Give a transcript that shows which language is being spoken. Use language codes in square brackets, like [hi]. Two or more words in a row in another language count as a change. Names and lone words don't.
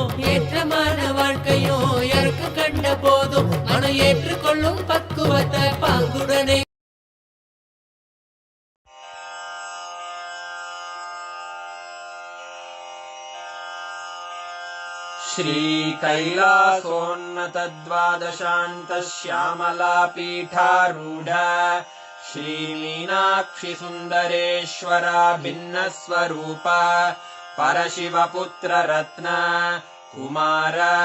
[ta] ஏற்றமான வாழ்க்கையும் இறக்கம் கண்ட போதும் மனம் ஏற்றுக்கொள்ளும் பக்குவத்தை பாங்குடனே. [sa] श्री कैलासोन्नत द्वादशान्त श्यामला पीठारूढ श्री मीनाक्षि सुन्दरेश्वरा भिन्न स्वरूप परशिवपुत्र रत्न कुमार